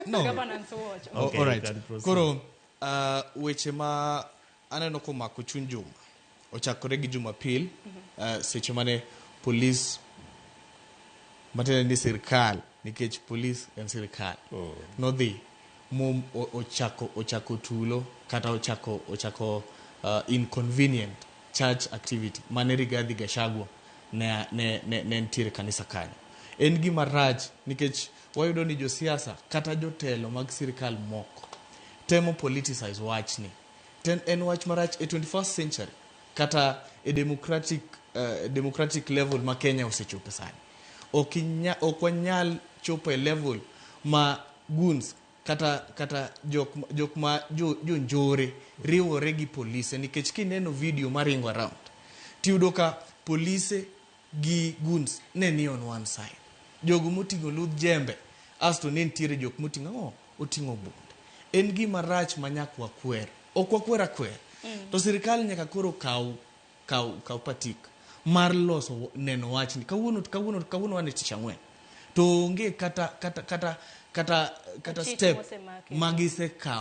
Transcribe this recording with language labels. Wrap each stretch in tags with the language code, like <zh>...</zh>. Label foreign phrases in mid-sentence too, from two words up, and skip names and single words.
<en>No. Governance watch. Okay, all right.</en> <luo>Koro weche ma aneno komako chuny juma ochakore gi Jumapil seche mane police matene ni sirkal nikech police en sirkal nodhi mom ochako tulo kata ochako inconvenient</luo> <en>church activity</en> <luo>mane Rigathi Gachagua ne ntiere kanisa kanyo. En gima rach nikech wayudo ni josiasa kata jotelo mag sirkal moko temo politicize wachni. En wach marach e</luo> <en>21st century</en> <luo>kata e</luo> <en>democratic level</en> <luo>ma Kenya osechopo sani. Ok wanyal chopo e level ma goons kata jok ma jonjore riwore gi police nikech kineno video maringo around tiyudo ka police gi goons ne ni</luo> <en>on one side.</en> <luo>Jogo motingo ludh jembe asto ne ntiere jok motingo otingo bunde. En gima rach manyakwa kwer. Ok wakwera kwer. To sirkal nyaka koro kaw patik mar loso neno wachni. Kawuono wane tich ang'wen. To onge kata step magise kaw.</luo>